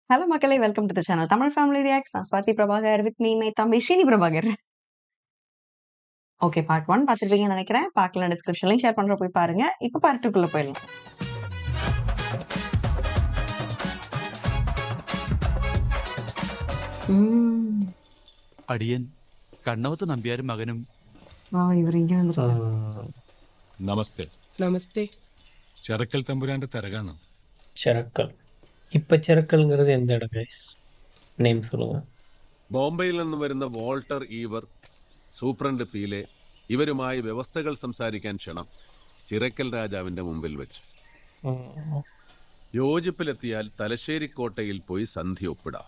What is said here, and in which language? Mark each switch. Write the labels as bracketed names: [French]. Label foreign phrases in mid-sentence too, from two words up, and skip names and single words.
[Tamil] ஹலோ மக்களே! [English] welcome to the channel. [Tamil] தமிழ் ஃபேமிலி ரியாக்ட்ஸ். நான் ஸ்வாதி பிரபாகர். [English] with me my [Tamil] தம்பி ஷினி பிரபாகர். ஓகே, பார்ட் 1 பார்த்துருப்பீங்கன்னு நெனைக்கிறேன். பார்க்கலனா [English] description link [Tamil] ஷேர் பண்றேன், போய் பாருங்க. இப்போ பார்ட் 2க்குள்ள போயிடலாம். [Malayalam] അടിയൻ കണ്ണവത്ത് നമ്പ്യാരും മകനും. ഇവർ ഇങ്ങനെ വന്നിട്ടുണ്ട്. നമസ്തേ. നമസ്തേ. ചെറക്കൽ തമ്പുരാന്റെ തിരകാണ്. [Tamil] ചെറക്കൽ. ഇപ്പൊ ചെറക്കൽங்கிறது எந்த இடம் ഗൈസ്? നെയിം சொல்லுங்க. [Malayalam] ബോംബെയിൽ നിന്ന് വരുന്ന വോൾട്ടർ ഈവർ, സൂപ്രണ്ട് പീലെ ഇവരുമായി വ്യവസ്ഥകൾ സംസാരിക്കാൻ ക്ഷണം ചിറക്കൽ രാജാവിന്റെ മുമ്പിൽ വെച്ച്. യോജിപ്പിലെത്തിയാൽ തലശ്ശേരി കോട്ടയിൽ പോയി സന്ധി ഒപ്പിടാം.